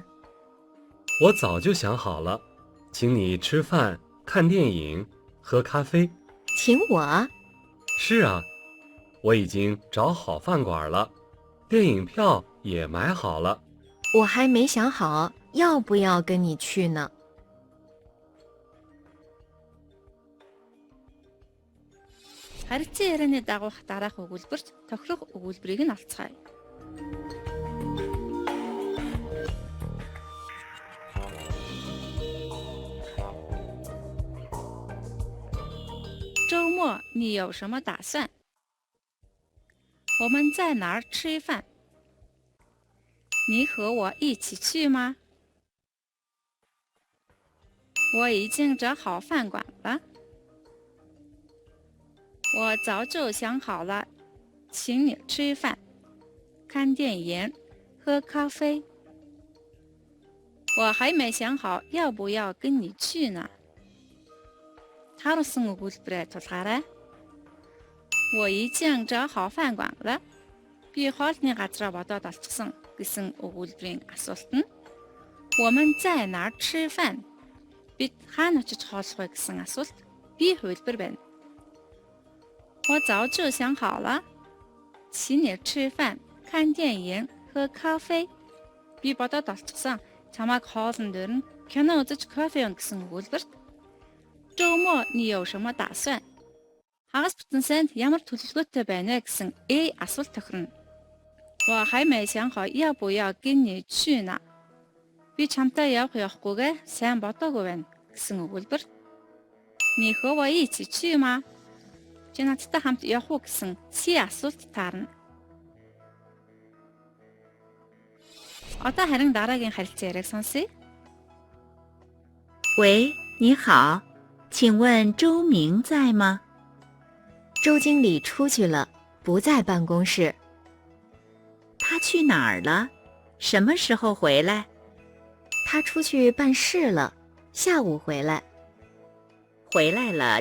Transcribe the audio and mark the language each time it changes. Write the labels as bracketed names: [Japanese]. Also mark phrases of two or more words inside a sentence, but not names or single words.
[Chinese] 我早就想好了，请你吃饭、看电影、喝咖啡。请我？是啊，我已经找好饭馆了，电影票也买好了。我还没想好要不要跟你去呢。 [Mongolian] Харилцан ярианы дагуух дараах өгүүлбэрт тохирох өгүүлбэрийг нь олцгаая. [Chinese] 周末你有什么打算？我们在哪儿吃饭？你和我一起去吗？我已经找好饭馆了。我早就想好了，请你吃饭、看电影、喝咖啡。我还没想好要不要跟你去呢。 [Mongolian] Тарусан өгүүлбэрээ тулгаарай. [Chinese] 我已经找好饭馆了. [Mongolian] Би хоолны газраа бодоод олчихсон гэсэн өгүүлбэрийн асуулт нь [Chinese] 我们在哪儿吃饭? [Mongolian] Бид хаана очиж хооллох вэ гэсэн асуулт би хувилбар байна. [Chinese] 我早就想好了，请你吃饭、看电影、喝咖啡. [Mongolian] Би бодоод олчихсон чамайг хоолн дээр нь кино үзэж кофе ун гэсэн өгүүлбэрт [Chinese] 周末你有什么打算? [Mongolian] Хагас бүтэн санд ямар төлөвлөгөөтэй байна гэсэн A асуулт тохирно. [Chinese] 我还没想好要不要跟你去呢. [Mongolian] Би чамтай явахгүйгээ сайн бодоогүй байна гэсэн өгүүлбэр. [Chinese] 你和我一起去吗? [Mongolian] Чи надтай хамт явах уу гэсэн C асуулт таарна. Одоо харин дараагийн харилцан яриаг сонсъё. [Chinese] 喂，你好，请问周明在吗？周经理出去了，不在办公室。他去哪儿了？什么时候回来？他出去办事了，下午回来。